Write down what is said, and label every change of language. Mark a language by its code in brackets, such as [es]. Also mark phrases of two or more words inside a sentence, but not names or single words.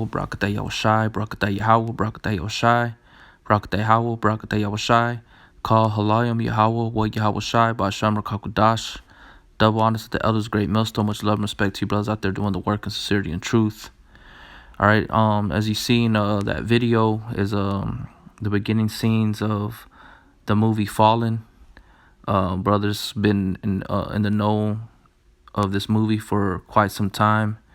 [en] Barakatah Yahushai, Barakatah Yahweh, Barakatah Yahushai, Barakatah Yahweh, Barakatah Yahushai, Call Halayim Yahweh, Wa Yahushai, Ba'asham Rakakudash. Double honors to the elders, great millstone, much love and respect to you brothers out there doing the work in sincerity and truth. Alright, as you've seen, that video is the beginning scenes of the movie Fallen. Brothers been in the know of this movie for quite some time.